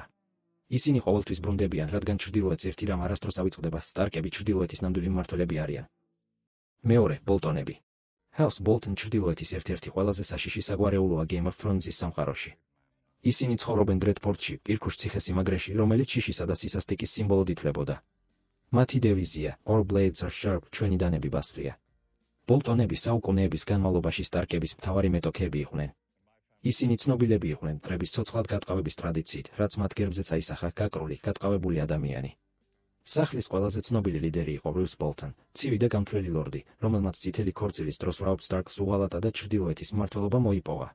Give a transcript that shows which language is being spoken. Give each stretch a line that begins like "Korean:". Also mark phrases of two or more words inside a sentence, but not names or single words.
Georgian: ისინი ყოველთვის ბრუნდებიან, რადგან ჩრდილოეთს ერთი რამ არასდროს ავიწყდება, სტარკები ჩრდილოეთის ნამდვილი მმართველები არიან. მეორე, ბოლტონები. House Bolton ჩრდილოეთის ერთ-ერთი ყველაზე საშიში საგვარეულოა Game of Thrones-ის სამყაროში. ისინი ცხოვრობენ დრედფორდში, პირქუშ ციხესიმაგრეში, რომელიც შიშისა და სისასტიკის სიმბოლოდ ითვლებოდა. მათი დევიზია,
English: Our blades are sharp,
Georgian: ჩვენი დანები ბასრია. ბოლტონები საუკუნეების განმავლობაში სტარკების მთავარი მეტოქეები იყვნენ. ისინი ცნობილები იყვნენ მტრების ცოცხლად გატყავების ტრადიციით, რაც მათ გერბზეც აისახა გაკრული, გატყავებული ადამიანი. სახლის ყველაზე ცნობილი ლიდერი იყო Roose Bolton, ცივი და გამთვლელი ლორდი, რომელმაც წითელი ქორწილის დროს Robb Stark-ს უღალატა და ჩრდილოეთის მმართველობა მოიპოვა.